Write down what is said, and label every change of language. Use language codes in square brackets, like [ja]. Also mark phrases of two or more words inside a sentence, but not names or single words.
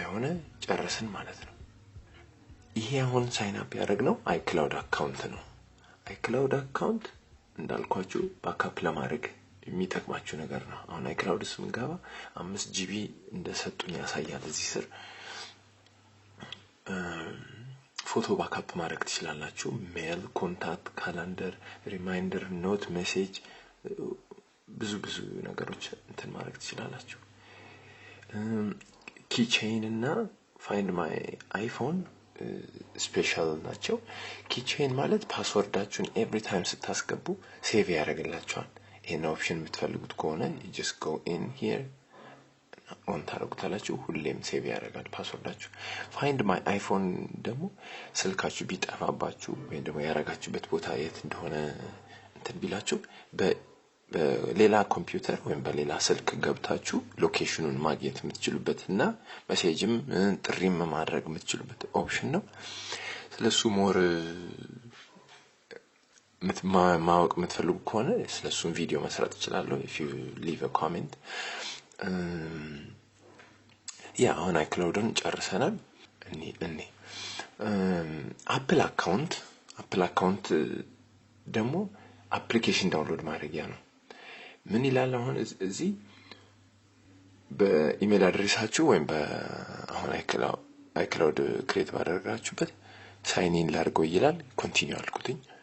[am] ሆነ ጨርሰን ማለት ነው ይሄ አሁን [en] sign up [am] ያደረግነው iCloud አካውንት ነው iCloud አካውንት እንዳልኳችሁ ባክአፕ ለማድረግ የሚጠቅማችሁ ነገር ነው አሁን iCloud ስንገባ 5 GB እንደሰጡኝ ያሳያል እዚህ ስር ፎቶ ባክአፕ ማድረግ ትችላላችሁ [en] mail contact calendar reminder note message [am] ብዙ ነገሮች እንትን ማድረግ ትችላላችሁ ኪቼን እና find my iPhone ስፔሻል ናቸው ኪቼን ማለት ፓስወርዳችሁን [en] every time [am] ስታስገቡ ሴቭ ያደርግላችኋል ይሄን ኦፕሽን የምትፈልጉት ከሆነ [en] you just go in here on [am] ታረጉታላችሁ ሁሌም ሴቭ ያደርጋል ፓስወርዳችሁ find my iPhone ደግሞ ስልካችሁ ቢጠፋባችሁ ወይ ደግሞ ያረጋችሁበት ቦታ የት እንደሆነ እንትን ቢላችሁ በሌላ ኮምፒውተር ወይም በሌላ ስልክ ገብታችሁ ሎኬሽኑን ማግኘት የምትችሉበትና ሜሴጅም ጥሪም ማድረግ የምትችሉበት ኦፕሽን ነው ስለሱ ሞር ማወቅ የምትፈልጉ ከሆነ ስለሱ ቪዲዮ መስራት እችላለሁ [en] if you leave a comment [am] ያ አሁን iCloudን ጨርሰናል እኔ Apple account ደግሞ አፕሊኬሽን ዳውንሎድ ማድረጊያ ነው ምን ይላል አሁን እዚህ በኢሜል አድሬሳችሁ ወይም በአሁን iCloud ክሬት ባደረጋችሁበት [en] sign in [am] ላድርገው ይላል ኮንቲኒው አልኩትኝ